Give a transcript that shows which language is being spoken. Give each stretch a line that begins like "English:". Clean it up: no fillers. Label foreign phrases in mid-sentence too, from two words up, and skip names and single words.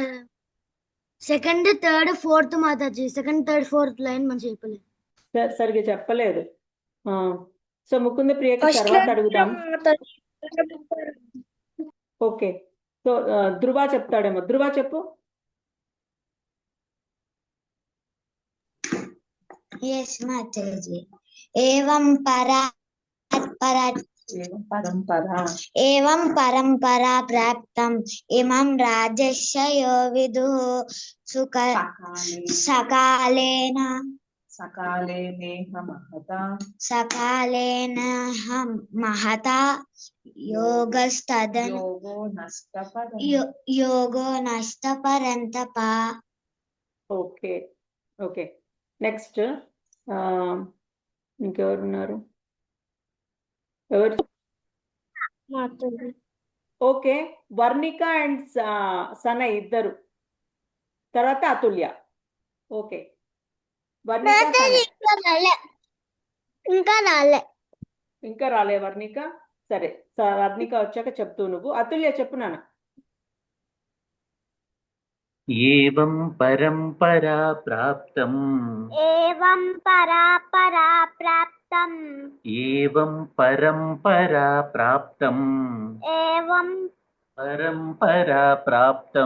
English: second third fourth
Telugu: మాతాజీ,
English: second third fourth line
Telugu: మంచి చెప్పలేదు. సరిగ్గా చెప్పలేదు. సో ముకుంద ప్రియకి తర్వాత అడుగుదాం. ఓకే, సో ధృవ చెప్తాడేమో. ధృవ చెప్పు.
English: Yes, Mataji.
Sanskrit: एवं पर एवं परंपरा प्राप्तम इमं राजस्य यो विदुः सकालेन महता योगो नष्ट परंतपा.
English: okay okay, next
Telugu: ఇంకెవరున్నారు? ఎవరు? ఓకే, వర్ణిక అండ్ సన ఇద్దరు, తర్వాత అతుల్య. ఓకే, వర్ణిక సన. ఇంకా రాలే వర్ణిక? సరే, వర్ణిక వచ్చాక చెప్తూ నువ్వు. అతుల్య చెప్పు నాన్న.
Sanskrit: ఏవం పరంపరా ప్రాప్తం एवं परापरा प्राप्तम ఏవం పరంపరా ప్రాప్తం एवं పరంపరా ప్రాప్తం